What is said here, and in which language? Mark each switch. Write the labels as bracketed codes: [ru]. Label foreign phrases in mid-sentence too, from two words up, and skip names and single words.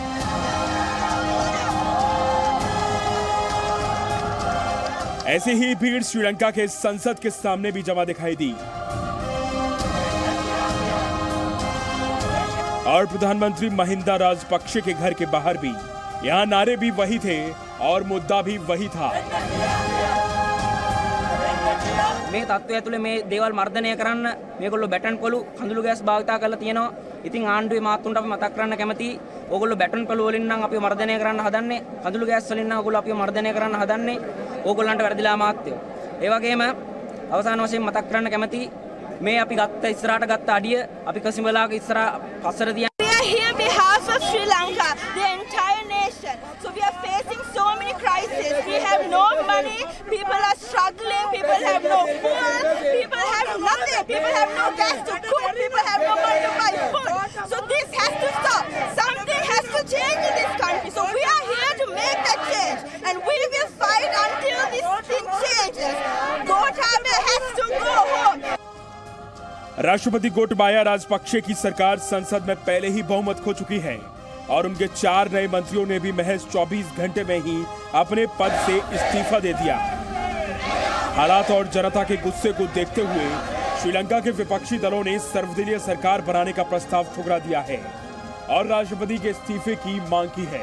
[hi] ऐसी ही भीड़ श्रीलंका के संसद के सामने भी जमा दिखाई दी और प्रधानमंत्री महिंदा राजपक्षे के घर के बाहर भी यहां नारे भी वही थे और मुद्दा भी वही था। [si] මේ තත්ත්වය ඇතුලේ මේ දේවල් මර්ධනය කරන්න මේගොල්ලෝ බැටන් පොළු කඳුළු ගෑස් භාවිතා කරලා තියෙනවා. ඉතින් ආණ්ඩුවේ මාත්තුන්ට අපි මතක් කරන්න කැමතියි. ඕගොල්ලෝ බැටන් පොළු වලින් නම් අපිව මර්ධනය කරන්න හදන්නේ. කඳුළු ගෑස් වලින් නම් ඕගොල්ලෝ අපිව මර්ධනය කරන්න හදන්නේ. ඕගොල්ලන්ට වැරදිලා මාත්‍යෝ. ඒ වගේම අවසාන වශයෙන් මතක් කරන්න කැමතියි මේ අපි ගත්ත ඉස්සරහට ගත්ත අඩිය අපි කසිමලාගේ ඉස්සරහ පස්සට තියන. [en] We are here on behalf of Sri Lanka, the entire nation. So we are facing so many crises. We have no money. People are struggling. struggling, people have no food, people have nothing, people have no gas to cook, people have no money to buy food. So this has to stop. Something has to change in this country. So we are here to make that change, and we will fight until this thing changes. Gotabaya has to go home. [hi] राष्ट्रपति गोटबाया राजपक्षे की सरकार संसद में पहले ही बहुमत खो चुकी है और उनके 4 नए मंत्रियों ने भी महज 24 घंटे में ही अपने पद से इस्तीफा दे दिया। हालात और जनता के गुस्से को देखते हुए श्रीलंका के विपक्षी दलों ने सर्वदलीय सरकार बनाने का प्रस्ताव ठुकरा दिया है और राष्ट्रपति के इस्तीफे की मांग की है।